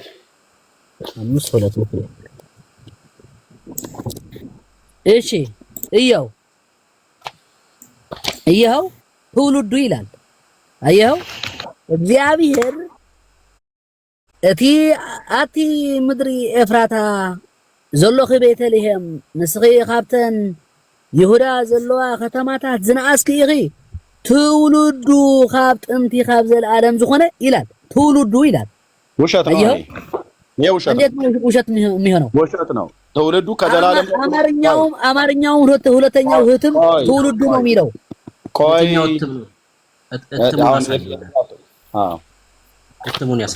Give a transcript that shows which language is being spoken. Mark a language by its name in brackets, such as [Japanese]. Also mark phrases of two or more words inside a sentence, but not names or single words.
[Tigrinya] 5:2 [Amharic] እሺ እየው ትውልዱ ይላል። አየኸው [Tigrinya] እግዚአብሔር አቲ ምድሪ ኤፍራታ ዘሎኺ ቤተልሔም ንስኺ ካብተን ይሁዳ ዘለዋ ከተማታት ዝነኣስኪ ኢኺ ትውልዱ ካብ ጥንቲ ካብ ዘለዓለም ዝኾነ [Amharic] ይላል። ትውልዱ ይላል። ውሸት ነው። ይሄ ውሸት ነው። እንዴት ነው ውሸት የሚሆነው? ውሸት ነው። ትውልዱ ከዘላለም አማርኛው ሁለተኛው ህትም ትውልዱ ነው የሚለው። ቆይ ህትሙን ያሳያል።